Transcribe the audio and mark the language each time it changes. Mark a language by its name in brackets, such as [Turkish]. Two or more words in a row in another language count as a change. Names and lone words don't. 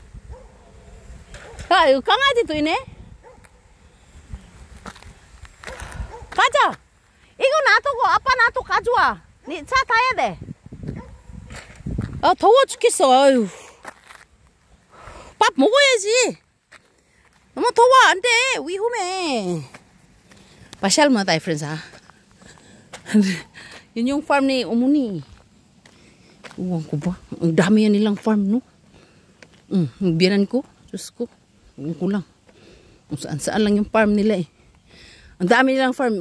[Korean] 여기 강아지도 있네. 가자. 이거 놔두고 아빠 놔두고 가져와. 네 차 타야 돼. 더워 죽겠어. 아유. 밥 먹어야지. 너무 더워. 안 돼. 위험해. [Filipino] Pasyal muna tayo, friends, ha? Yun yung farm ni Umuni. Uwang ko ba? Ang dami yan nilang farm, no? Biyanan ko. Diyos ko. Uwang ko lang. Kung saan-saan lang yung farm nila, eh. Ang dami nilang farm.